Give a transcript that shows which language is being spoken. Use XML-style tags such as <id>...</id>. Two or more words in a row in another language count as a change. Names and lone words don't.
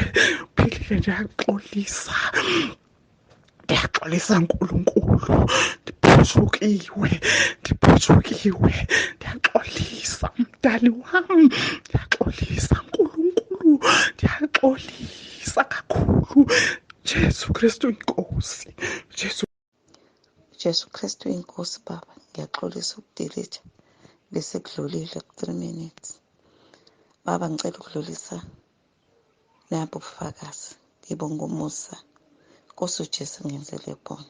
<xh>Ndiyaxolisa Nkulunkulu, ndiphoshokiwe, ndiyaxolisa mdali wam, ndiyaxolisa Nkulunkulu, ndiyaxolisa kakhulu.</xh> <zu>Jesu Kristu inkosi, Jesu Kristu inkosi. Baba, ngiyaxolisa ukudelete bese kudlulile ku-3 minutes. Baba, ngicela ukudlulisa nabo ubufakazi, ngibonga umusa Nkosi uJesu ngenzele bona.</zu>